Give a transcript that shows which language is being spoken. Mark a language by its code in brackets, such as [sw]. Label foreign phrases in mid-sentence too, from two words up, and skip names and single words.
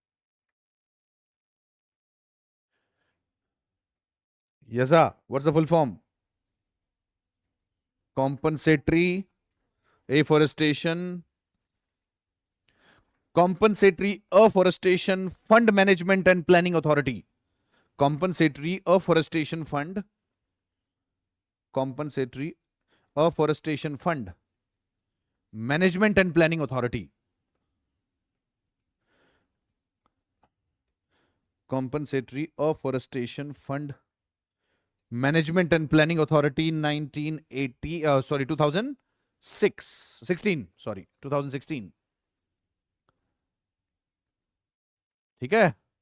[en] yes sir, what's the full form? compensatory afforestation, compensatory afforestation fund management and planning authority, compensatory afforestation fund, compensatory afforestation fund management and planning authority, compensatory afforestation fund management and planning authority 2016, [hi] ठीक है।